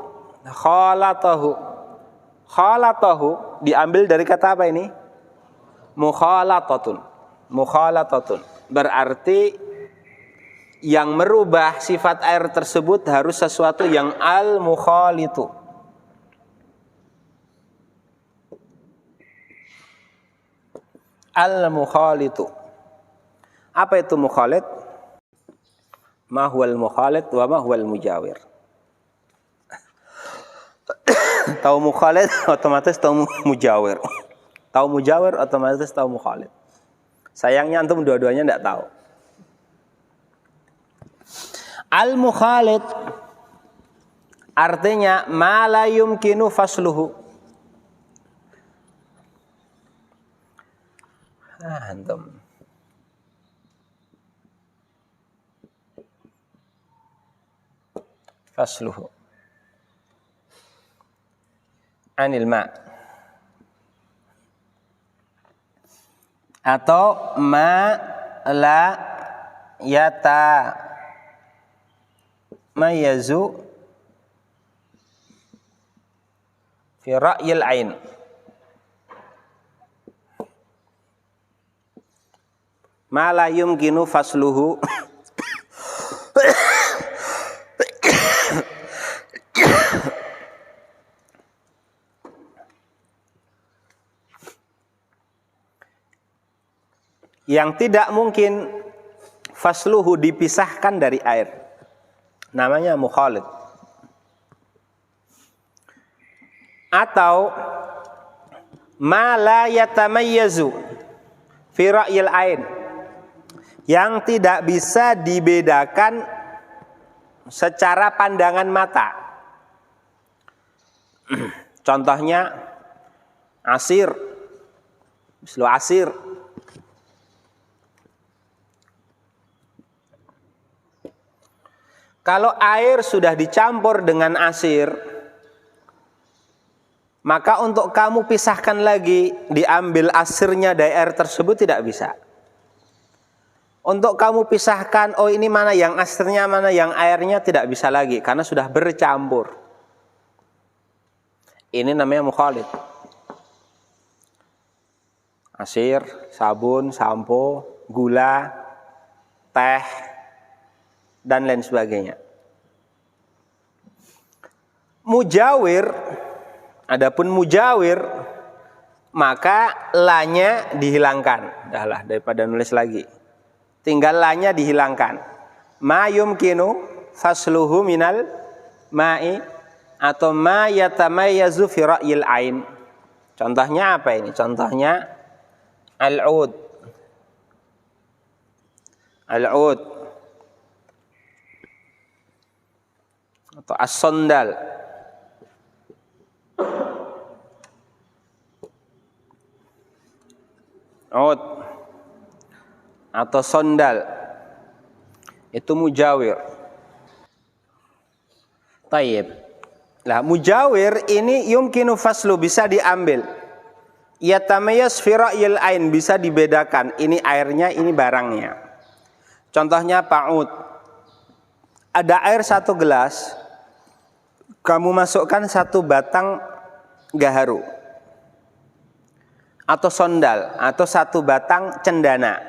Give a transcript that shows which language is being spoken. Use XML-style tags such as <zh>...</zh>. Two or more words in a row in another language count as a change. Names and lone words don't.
<id>Khalatahu diambil dari kata apa ini? Mukhalatatun. Berarti yang merubah sifat air tersebut harus sesuatu yang al-mukhalitu. Al-mukhalitu. Apa itu mukhalit?</id> <ar>ما هو المخالط وما هو المجاور.</ar> <id>Tahu mukhalit otomatis tahu mujawir. Tahu mujawir otomatis tahu mukhalit. Sayangnya antum dua-duanya enggak tahu. Al-mukhalid artinya</id> <ar>ما لا يمكن فصله.</ar> <id>Antum.</id> <ar>فصله عن الماء, atau ما لا يتميز في رأي العين. ما لا يمكن فصله</ar> <id>yang tidak mungkin fasluhu dipisahkan dari air, namanya mukhalid. Atau</id> <ar>ما لا يتميز في رأي العين,</ar> <id>yang tidak bisa dibedakan secara pandangan mata. Contohnya asir,</id> <ar>مثل عصير.</ar> <id>Kalau air sudah dicampur dengan asir, maka untuk kamu pisahkan lagi, diambil asirnya dari air tersebut tidak bisa. Untuk kamu pisahkan, oh ini mana yang asirnya, mana yang airnya, tidak bisa lagi, karena sudah bercampur. Ini namanya mukhalid. Asir, sabun, sampo, gula, teh, dan lain sebagainya. Mujawir, adapun mujawir, maka lanya dihilangkan. Dahlah, daripada nulis lagi, tinggal lanya dihilangkan.</id> <ar>ما يمكن فصله من الماء, atau ما يتميز في رأي العين.</ar> <id>Contohnya apa ini? Contohnya al-ud. Al-ud atau as-sondal. Ud atau sondal itu mujawir. Tayyib. Lah mujawir ini</id> <ar>يمكن فصل,</ar> <id>bisa diambil.</id> <ar>يتميز في رأي العين,</ar> <id>bisa dibedakan, ini airnya, ini barangnya. Contohnya pa'ud. Ada air 1 gelas, kamu masukkan 1 batang gaharu atau sondal, atau 1 batang cendana.</id>